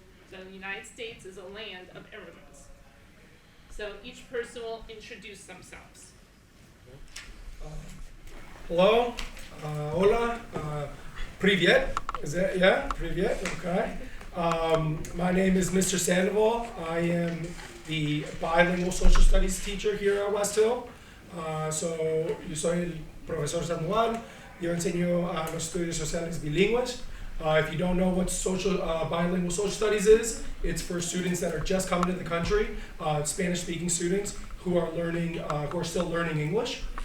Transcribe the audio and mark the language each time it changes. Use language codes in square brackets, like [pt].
[en] So the United States is a land of immigrants. So each person will introduce themselves. Hello, [es] hola, [ru] привет. [en] Is that, yeah, [ru] привет, [en] okay. My name is Mr. Sandoval. I am the bilingual social studies teacher here at Westhill. [es] Yo soy el profesor Sandoval. Yo enseño los estudios sociales bilingües. [en] If you don't know what bilingual social studies is, it's for students that are just coming to the country, Spanish-speaking students who are still learning English.